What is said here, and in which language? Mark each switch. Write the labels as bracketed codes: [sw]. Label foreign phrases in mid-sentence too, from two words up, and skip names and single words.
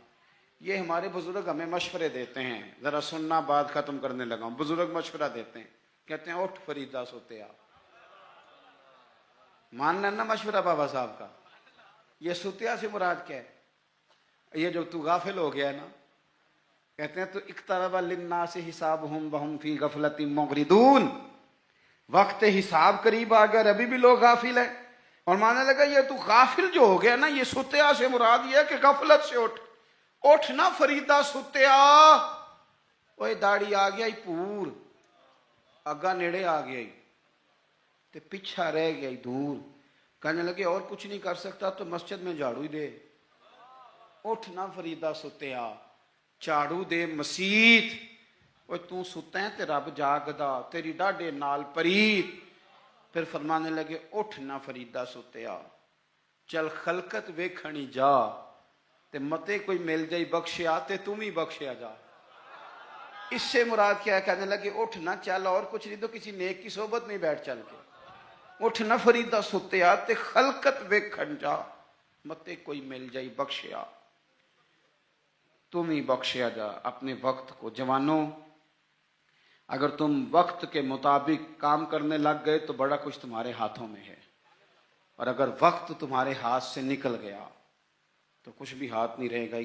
[ur] یہ ہمارے بزرگ ہمیں مشورے دیتے ہیں. ذرا سننا، بات ختم کرنے لگا ہوں. بزرگ مشورہ دیتے ہیں، کہتے ہیں [pa] اٹھ فریدہ سوتے آپ. [ur] مان لینا مشورہ بابا صاحب کا. یہ ستیا سے مراد کیا ہے؟ یہ جو تو غافل ہو گیا ہے نا، کہتے ہیں تو [ar] اقترب للناس حسابهم وهم فی غفلۃ معرضون. [ur] وقت حساب قریب آ گیا، ابھی بھی لوگ غافل ہیں. اور ماننے لگا یہ تو غافل جو ہو گیا نا، یہ ستیا سے مراد یہ ہے کہ غفلت سے [pa] اٹھ نا فریدہ ستیا. اوے داڑھی آ گیا پور، اگا نیڑے آ گیا تے پیچھا رہ گیا دور. [ur] کہنے لگے اور کچھ نہیں کر سکتا تو مسجد میں جھاڑو ہی دے. [pa] اٹھ نا فریدہ ستیا، جھاڑو دے مسیت. وہ تو ستا ہے تے رب جاگدا، تیری ڈاڈے نال پریت. [ur] پھر فرمانے لگے [pa] اٹھ نا فریدہ ستیا، چل خلقت ویکھنی جا، تے متے کوئی مل جائی بخشیا تے تم ہی بخشیا جا. [ur] اس سے مراد کیا ہے؟ کہنے لگے اٹھ نہ چل، اور کچھ نہیں تو کسی نیک کی صحبت میں بیٹھ چل کے. [pa] اٹھ نہ فریدہ ستیا تے خلقت ویکھن جا، متے کوئی مل جائی بخشیا تم ہی بخشیا جا. [ur] اپنے وقت کو، جوانوں اگر تم وقت کے مطابق کام کرنے لگ گئے تو بڑا کچھ تمہارے ہاتھوں میں ہے، اور اگر وقت تمہارے ہاتھ سے نکل گیا تو کچھ بھی ہاتھ نہیں رہے گا.